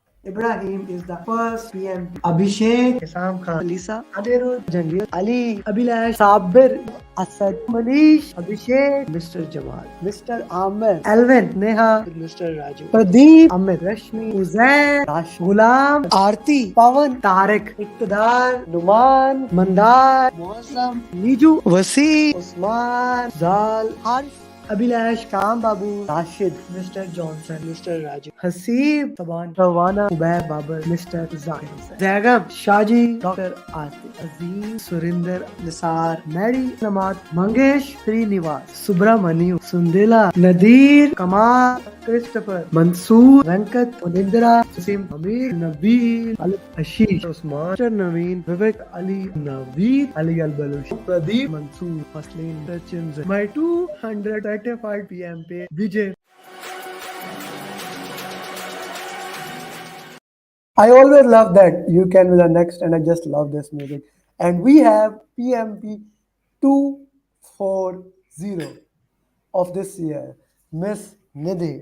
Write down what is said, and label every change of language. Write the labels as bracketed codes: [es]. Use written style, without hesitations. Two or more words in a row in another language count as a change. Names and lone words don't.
[en] Ibrahim is the first PMP. Abhishek, Isam Khan, Lisa, Anirudh, Jangir, Ali, Abhilash, Sabir, Asad, Manish, Abhishek, Mr. Jamal, Mr. Amir, Alvin, Neha, Mr. Raju, Pradeep, Amit, Rashmi, Uzair, Rash, Gulam, Aarti, Pawan, Tarek, Iqtidar, Numan, Mandar, Muazzam, Niju, Wasi, Usman, Zal, Harsh, Abhilash, Kam Babu, Rashid, Mr. Johnson, Mr. Raju, Hasib, Saban, Rawana, Ubair Babar, Mr. Zakir Hussain, Zainab, Shaji, Dr. Atif, Aziz, Surinder, Nisar, Mary, Namat, Mangesh, Srinivas, Subramaniu, Sundela, Nadir, Kamal, Christopher, Mansoor, Venkat, Unindra, Sasim, Amir, Nabil, Ali, Ashish, Usman, Naveen, Vivek, Ali, Naveed, Ali Al-Balush, Pradeep, Mansoor, Maslin, Sachin, my 235 PMP, Vijay. I always love that you can be the next, and I just love this music. And we have PMP 240 of this year, Miss Nidhi.